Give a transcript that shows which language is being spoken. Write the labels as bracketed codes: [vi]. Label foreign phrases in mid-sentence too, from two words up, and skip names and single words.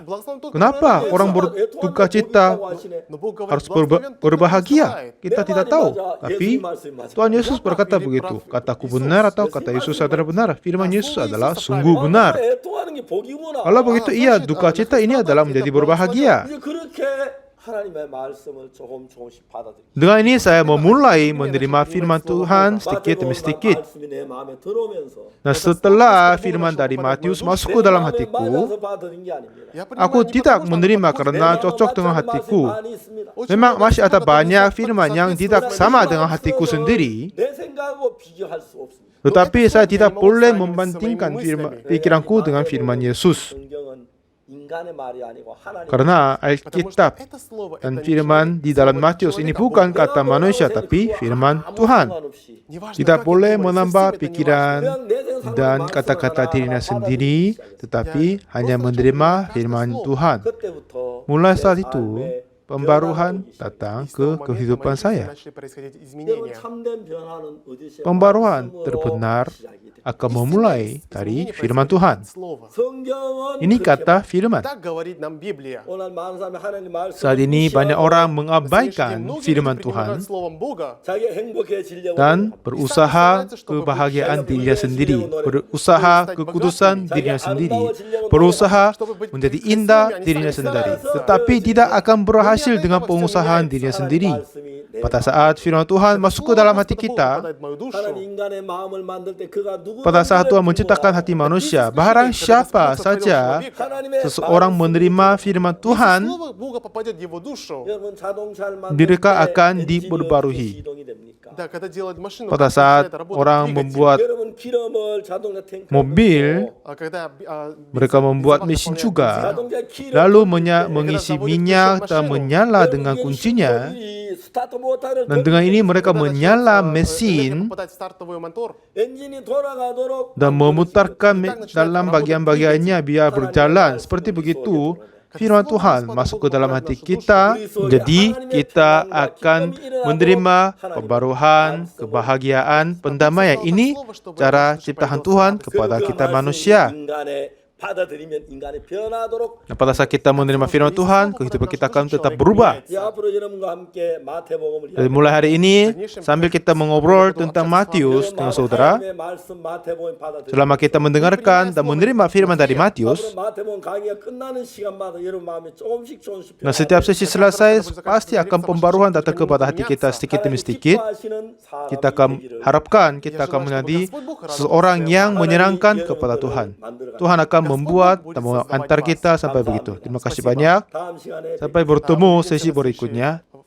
[id] Kenapa orang berduka cita harus berbahagia? Kita tidak tahu. Tapi Tuhan Yesus berkata begitu. Kataku benar atau kata Yesus adalah benar? Firman Yesus adalah sungguh benar. Kalau begitu, iya, duka cita ini adalah menjadi berbahagia. [ko] 하나님의 말씀을 조금씩 받아들이고 [id] Dengan ini saya memulai menerima firman Tuhan sedikit demi sedikit. 말씀이 내 마음에 들어오면서 Nah, setelah firman dari Matius masuk ke dalam hatiku, [ko] 맞아서 받아들인 게 아닙니다. [ru] Я [id] aku [ru] понимаю, не [id] tidak [ru] потому, что [id] menerima [ru] подходит. [id] karena cocok dengan hatiku. [ko] 많이 있습니다. [id] Memang masih ada banyak firman yang tidak sama dengan hatiku sendiri, [ko] 내 생각하고 비교할 수 없습니다. [id] tetapi saya tidak boleh membandingkan pikiranku dengan firman Yesus. [ko] 성경은 인간의 말이 아니고 하나님. [id] Karena [ru] Потому что [id] Alkitab [ru] это слово, [id] dan [ru] это [id] firman di dalam Matius ini bukan kata manusia tapi firman Tuhan. [ru] неважно, [id] Tidak [ru] как [id] boleh [ru] я думаю, [id] menambah [ru] совсем это не [id] pikiran [ru] важно. [id] dan kata-kata dirinya sendiri, tetapi hanya menerima firman Tuhan. [ko] 그때부터 [id] Mulai [ko] 내 [id] saat itu, [ko] 삶에 [id] pembaruan [ko] 변화가 오기 [id] datang [ru] И с [id] ke [ru] того момента [id] kehidupan [ru] в моей жизни [id] saya. [ru] начали происходить [ko] 여러분 [ru] изменения. [ko] 참된 변화는 어디서 [id] Pembaruan [ko] 말씀으로 [id] terbenar [ko] 시작이 됩니다. [id] akan memulai dari firman Tuhan. [ru] Слово. [ko] 성경은 [id] Ini [ko] 그렇게 [id] kata firman. [ru] Так говорит нам Библия. [ko] 오늘 많은 사람이 하나님 말씀을 [id] Saat ini banyak [ko] 무시하고 [id] orang [ru] На сегодняшний день [id] mengabaikan [ru] многие [id] firman [ru] люди [id] Tuhan [ru] пренебрегают словом Бога. [ko] 자기 행복해지려고 [id] dan berusaha kebahagiaan dirinya sendiri, berusaha kekudusan dirinya sendiri, berusaha menjadi indah dirinya sendiri, tetapi tidak akan berhasil dengan pengusahaan dirinya sendiri. Pada saat firman Tuhan masuk ke dalam hati kita, [ko] 하나님 인간의 마음을 만들 때 그가 누구 [id] pada saat Tuhan menciptakan hati manusia, barang siapa saja seseorang menerima firman Tuhan, [ru] Слово Бога попадет в его душу. [ko] 여러분 자동차를 만들 [id] mereka [ko] 때 [id] akan [ko] 엔진이 [id] diperbarui. [ko] 어떻게 시동이 됩니까? [ru] Да, когда делают машину, [id] Pada [ru] как [id] saat [ru] начинает работать [id] orang [ru] двигатель. [id] membuat [ko] 여러분 기름을 자동차 탱크에 [id] mobil, [ko] 넣고 [ru] А когда [id] mereka membuat mesin juga, lalu mengisi minyak dan menyala dengan kuncinya. Dan dengan ini mereka menyala mesin dan memutarkan dalam bagian-bagiannya biar berjalan. Seperti begitu, firman Tuhan masuk ke dalam hati kita. Jadi kita akan menerima pembaruan, kebahagiaan, pendamaian. Ini cara ciptaan Tuhan kepada kita manusia. [ko] 받아들이면 인간이 변화하도록. [id] Nah, pada saat kita menerima firman Tuhan, kehidupan kita akan tetap berubah. [ko] 야, 앞으로 여러분과 함께 마태복음을 [id] Dari mulai hari ini, sambil kita mengobrol tentang Matius dengan saudara, [ko] 하나님의 말씀 마태복음 받아들이고 [id] selama kita mendengarkan dan menerima firman dari Matius, [ko] 앞으로 마태복음 강의가 끝나는 시간마다 여러분 마음이 조금씩 [id] nah setiap sesi selesai, pasti akan pembaruan datang kepada hati kita sedikit demi sedikit. Kita akan harapkan kita akan menjadi seseorang yang menyenangkan kepada Tuhan. Tuhan akan membuat dan mengantar kita sampai begitu. Terima kasih banyak. Sampai bertemu sesi berikutnya.